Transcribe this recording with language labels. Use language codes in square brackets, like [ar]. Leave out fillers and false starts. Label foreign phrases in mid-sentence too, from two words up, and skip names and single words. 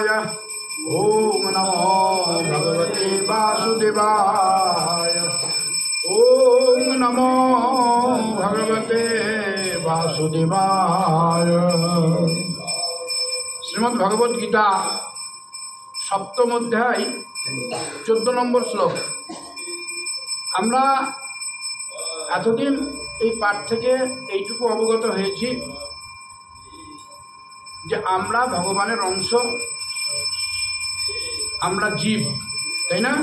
[sa] ओम नमो भगवते वासुदेवाय। ओम नमो भगवते वासुदेवाय। [bn] শ্রীমদ্ ভগবদ গীতা সপ্তম অধ্যায় 14 নম্বর শ্লোক। আমরা এতদিন এই পাঠ থেকে এইটুকু অবগত হয়েছি যে আমরা ভগবানের অংশ, আমরা জীব, তাই না?